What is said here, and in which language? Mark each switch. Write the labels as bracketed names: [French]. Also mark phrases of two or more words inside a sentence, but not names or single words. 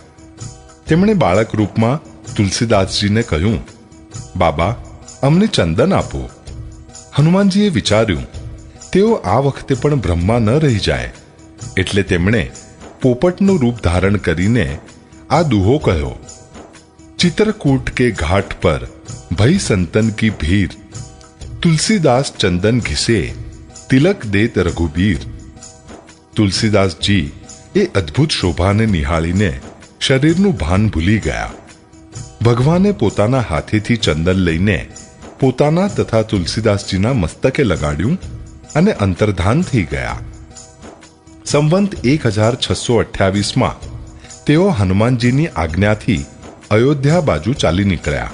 [Gujarati] તેમણે બાળક રૂપમાં તુલસીદાસજીને કહ્યું, બાબા, અમને ચંદન આપો. હનુમાનજીએ વિચાર્યું, તેઓ આ વખતે પણ બ્રહ્મા ન રહી જાય, એટલે તેમણે પોપટનું રૂપ ધારણ કરીને આ દુહો કહ્યો, [Hindi] चित्रकूट के घाट पर भई संतन की भीड़, तुलसीदास चंदन घिसे तिलक देत रघुबीर. [Gujarati] તુલસીદાસજી એ અદ્ભુત શોભાને નિહાળીને શરીરનું ભાન ભૂલી ગયા. ભગવાને પોતાના હાથેથી ચંદન લઈને પોતાના તથા તુલસીદાસજીના મસ્તકે લગાડ્યું અને અંતર્ધાન થઈ ગયા. સંવંત 1628 તેઓ હનુમાનજીની આજ્ઞાથી અયોધ્યા બાજુ ચાલી નીકળ્યા.